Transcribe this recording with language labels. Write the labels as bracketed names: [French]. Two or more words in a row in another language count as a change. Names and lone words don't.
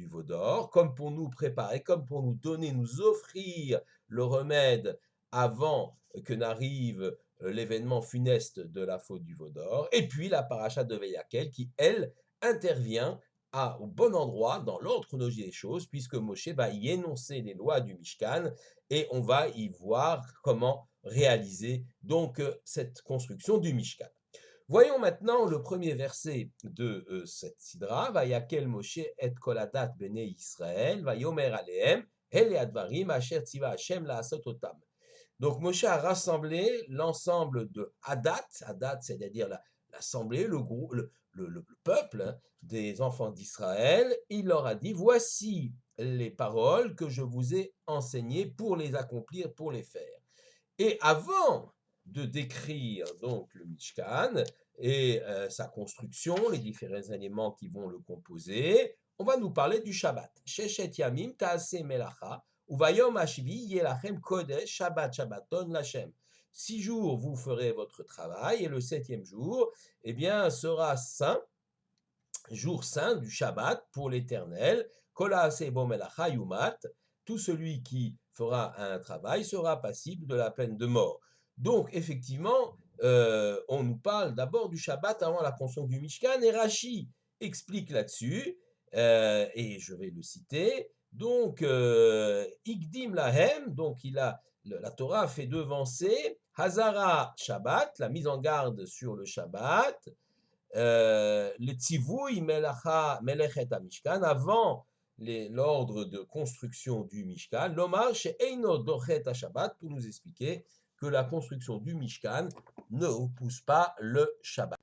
[French] veau d'or, comme pour nous préparer, comme pour nous donner, nous offrir le remède avant que n'arrive l'événement funeste de la faute du veau d'or, et puis la paracha de Vayakel qui, elle, intervient au bon endroit dans l'ordre chronologique des choses, puisque Moshe va y énoncer les lois du Mishkan, et on va y voir comment réaliser donc cette construction du Mishkan. Voyons maintenant le premier verset de cette sidra. [Hebrew] ויקהל משה את כל עדת בני ישראל, ויאמר אלהם, אלה הדברים אשר צוה השם לעשות אתם. [French] Donc Moshe a rassemblé l'ensemble de Hadat, Hadat c'est-à-dire l'assemblée, le groupe, le peuple des enfants d'Israël. Il leur a dit, voici les paroles que je vous ai enseignées pour les accomplir, pour les faire. Et avant de décrire donc le Mishkan et sa construction, les différents éléments qui vont le composer, on va nous parler du Shabbat. [Hebrew] ששת ימים תעשה מלאכה, וביום השביעי יהיה לכם קדש שבת שבתון לכם. [French] 6 jours vous ferez votre travail et le 7e jour, eh bien, sera saint, jour saint du Shabbat pour l'Éternel. [Hebrew] כל העושה בו מלאכה יומת. [French] Tout celui qui fera un travail sera passible de la peine de mort. Donc, effectivement, on nous parle d'abord du Shabbat avant la construction du Mishkan, et Rashi explique là-dessus, et je vais le citer. Donc, [Hebrew] הקדים להם, [French] donc la Torah a fait devancer [Hebrew] אזהרת שבת, [French] la mise en garde sur le Shabbat, le [Hebrew] ציווי מלאכת משכן, [French] avant l'ordre de construction du Mishkan, [Hebrew] לומר שאינו דוחה שבת, [French] pour nous expliquer que la construction du Mishkan ne repousse pas le Shabbat.